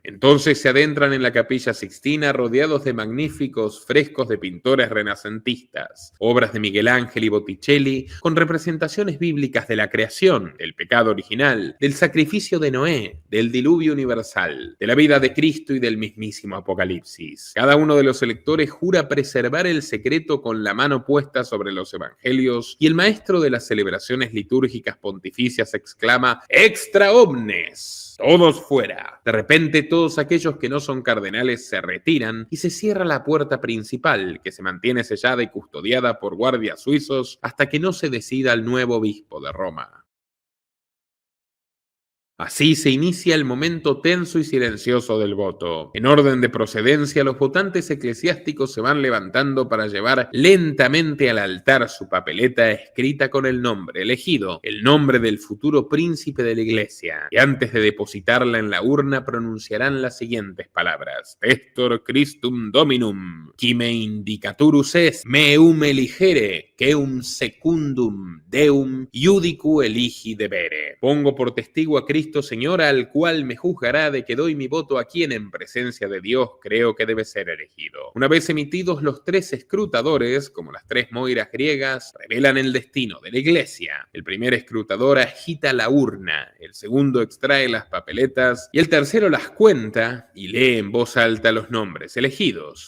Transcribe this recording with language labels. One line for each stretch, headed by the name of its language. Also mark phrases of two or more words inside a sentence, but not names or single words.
Spanish: Entonces se adentran en la Capilla Sixtina rodeados de magníficos frescos de pintores renacentistas, obras de Miguel Ángel y Botticelli con representaciones bíblicas de la creación, del pecado original, del sacrificio de Noé, del diluvio universal, de la vida de Cristo y del mismísimo Apocalipsis. Cada uno de los electores jura preservar el secreto con la mano puesta sobre los evangelios y el maestro de las celebraciones litúrgicas pontificias exclama
Latin: ¡Extra omnes!
Spanish: ¡Todos fuera! De repente todos aquellos que no son cardenales se retiran y se cierra la puerta principal, que se mantiene sellada y custodiada por guardias suizos hasta que no se decida el nuevo obispo de Roma. Así se inicia el momento tenso y silencioso del voto. En orden de procedencia, los votantes eclesiásticos se van levantando para llevar lentamente al altar su papeleta escrita con el nombre elegido, el nombre del futuro príncipe de la Iglesia. Y antes de depositarla en la urna pronunciarán las siguientes palabras:
Latin: Testor Christum Dominum, qui me indicaturus est, meum eligere, queum secundum Deum iudicu eligi debere.
Spanish: Pongo por testigo a Cristo, Señor, al cual me juzgará de que doy mi voto a quien en presencia de Dios creo que debe ser elegido. Una vez emitidos, los 3 escrutadores, como las 3 moiras griegas, revelan el destino de la Iglesia. El primer escrutador agita la urna, el segundo extrae las papeletas y el tercero las cuenta y lee en voz alta los nombres elegidos.